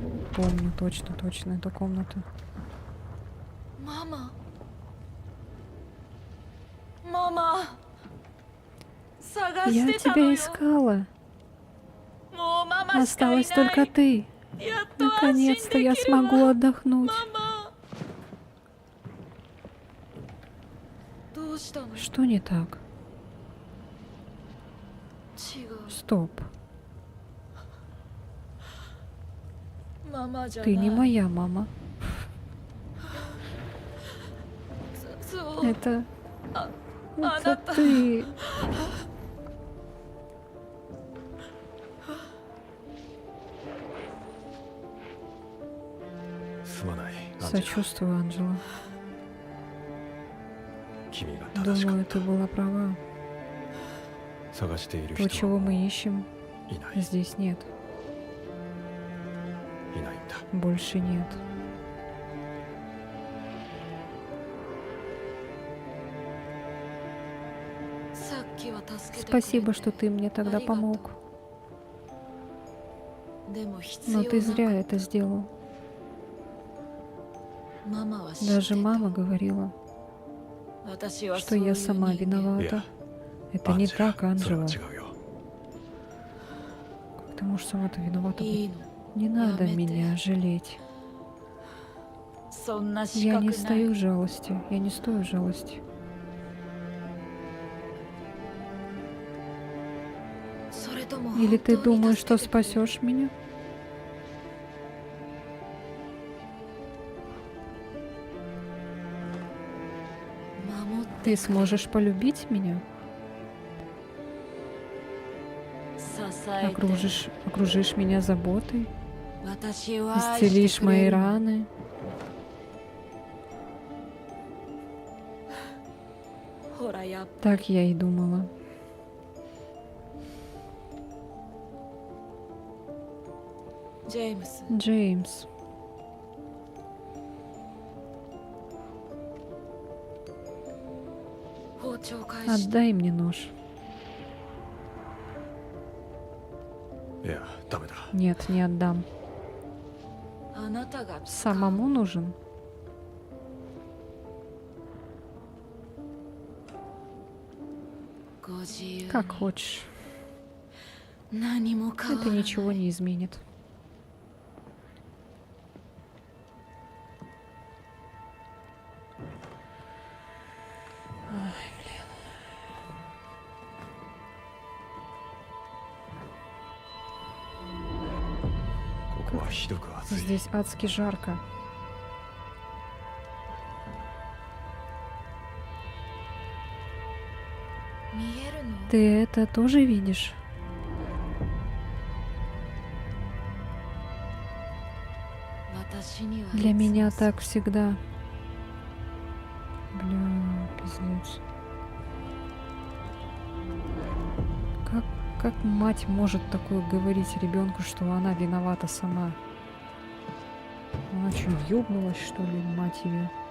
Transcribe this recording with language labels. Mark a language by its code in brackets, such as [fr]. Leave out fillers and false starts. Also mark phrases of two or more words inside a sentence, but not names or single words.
[ru] Помню точно эту комнату. [ja] ママママ探 [ru] Я [ja] してたの [ru] тебя [ja] よ [ru] искала. [ja] もうママしかいない [ru] Осталась только ты. [ja] やっと安心 [ru] Наконец-то [ja] で [ru] я [ja] きるわ [ru] смогу отдохнуть. [ja] ママどうしたの [ru] Что не так? [ja] 違う [ru] Стоп. [ja] ママじゃ [ru] Ты [ja] ない [ru] не моя мама. [ja] そう [ru] Это... А Это она-то- ты. [ja] すまないアンジェラ [ru] Сочувствую, Анджела. [ja] 君が正しか [ru] Думаю, [ja] っ [ru] ты была права. [ja] た探している [ru] То, [ja] 人 [ru] чего [ja] は [ru] мы ищем, [ja] いない [ru] здесь нет. [ja] いないんだ [ru] Больше нет. [ja] さっきは助けてくれて [ru] Спасибо, что ты мне тогда помог. [ja] でも必 [ru] Но [ja] 要 [ru] ты [ja] な [ru] зря это сделал. [ja] ママは知ってた [ru] Даже мама говорила, [ja] 私は [ru] что [ja] そういう [ru] я [ja] 人 [ru] сама [ja] 間 [ru] виновата. Это [ja] アン [ru] не [ja] ジェラ [ru] так, [ja] それは [ru] Анджела. [ja] 違うよ [ru] Как ты можешь сама-то виновата [ja] いい [ru] быть? [ja] の [ru] Не надо Ямете. меня жалеть. [ja] そんな資 [ru] Я [ja] 格 [ru] не [ja] ない [ru] стою жалости. Я не стою жалости. [ja] それとも [ru] Или ты [ja] 本当に [ru] думаешь, [ja] 助 [ru] что [ja] けてくれる [ru] спасешь меня? Ты сможешь полюбить меня? [ja] 支えて [ru] Окружишь меня заботой? [ja] 私を愛して [ru] Исцелишь [ja] くれ [ru] мои [ja] るの [ru] раны? [ja] ほらやっぱ [ru] Так я и думала. [ja] ジェームス [ru] Джеймс, [ja] 包丁返して [ru] отдай мне нож. [ja] いやダメだ [ru] Нет, не отдам. [ja] あなたが [ru] Самому нужен? [ja] ご自由 [ru] Как хочешь. [ja] 何も変わ [ru] Это [ja] らない [ru] ничего не изменит. Ай, блин. [ja] ここはひどく暑い [ru] Здесь адски жарко. [ja] 見えるの [ru] Ты это тоже видишь? [ja] 私には [ru] Для [ja] いつ [ru] меня [ja] も [ru] так всегда. Бля, пиздец. Как мать может такое говорить ребенку, что она виновата сама? Она что, ёбнулась, что ли, мать ее?